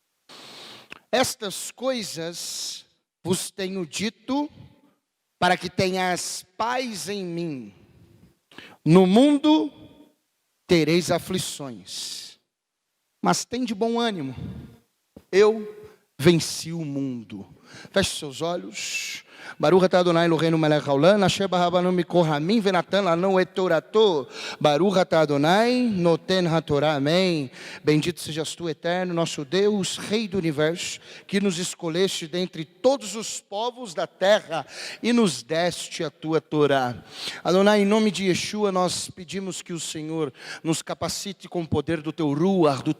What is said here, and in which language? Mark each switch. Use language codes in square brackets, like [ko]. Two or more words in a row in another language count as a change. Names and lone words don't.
[pt] Estas coisas vos tenho dito, para que tenhas paz em mim. No mundo tereis aflições, mas tem de bom ânimo. Eu venci o mundo. Feche seus olhos. [he] ברוך אתה אדוני אלוהינו מלך העולם אשר בחר בנו מכל העמים ונתן לנו את תורתו. ברוך אתה אדוני נותן התורה. [pt] Amém. Bendito sejas tu, eterno, nosso Deus, Rei do Universo, que nos escolheste dentre todos os povos da terra e nos deste a tua Torá. Adonai, em nome de Yeshua, nós pedimos que o Senhor nos capacite com o poder do teu Ruach, do